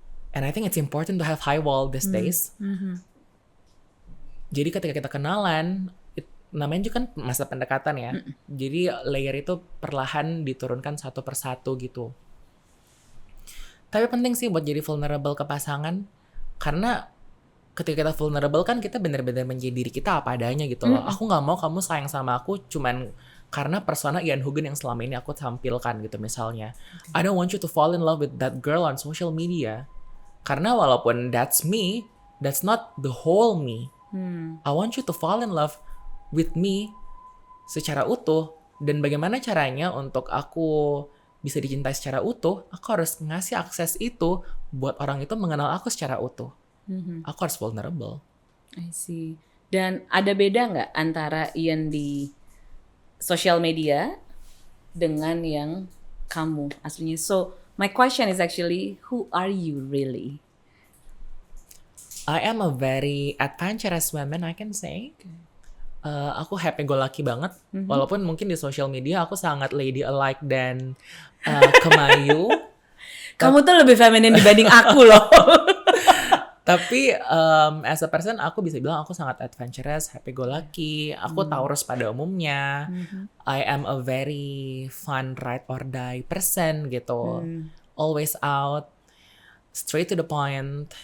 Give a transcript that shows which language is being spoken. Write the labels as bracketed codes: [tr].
[en] And I think it's important to have high wall these days. [id] Jadi ketika kita kenalan, namanya juga kan masa pendekatan ya. Jadi layer itu perlahan diturunkan satu persatu gitu. Tapi penting sih buat jadi vulnerable ke pasangan, karena ketika kita vulnerable kan kita benar-benar menjadi diri kita apa adanya gitu loh. Aku nggak mau kamu sayang sama aku cuman karena persona Ian Hugen yang selama ini aku tampilkan gitu misalnya. [en] I don't want you to fall in love with that girl on social media. [id] Karena walaupun [en] that's me, that's not the whole me. I want you to fall in love with me [id] secara utuh. Dan bagaimana caranya untuk aku bisa dicintai secara utuh, aku harus ngasih akses itu buat orang itu mengenal aku secara utuh. Aku harus vulnerable. [en] I see. [id] Dan ada beda nggak antara Ian di social media dengan yang kamu aslinya? [en] So my question is actually, who are you really? I am a very adventurous woman, I can say. [id] Aku [en] happy go lucky [id] banget. Walaupun mungkin di social media aku sangat [en] lady alike [id] dan kemayu. Kamu tuh lebih feminin dibanding aku loh. Tapi [en] as a person [id] aku bisa bilang aku sangat adventurous, [en] happy go lucky. [id] Aku Taurus pada umumnya. [en] I am a very fun ride or die person gitu. Always out, straight to the point.